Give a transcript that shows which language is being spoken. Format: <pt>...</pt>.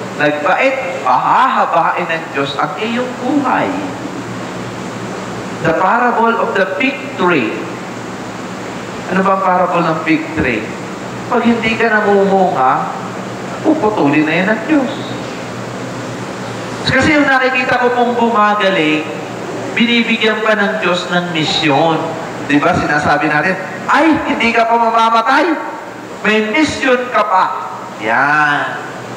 <tl>Nagbait, pahahabain ng Diyos ang iyong buhay.</tl> <en>The parable of the fig tree.</en> <tl>Ano ba ang parable ng fig tree? Pag hindi ka namumunga, puputulin na yan ng Diyos. Kasi yung nakikita ko pong gumagaling, binibigyan pa ng Diyos ng misyon. Diba sinasabi natin, ay, hindi ka pa mamamatay. May mission ka pa. Yan.</tl>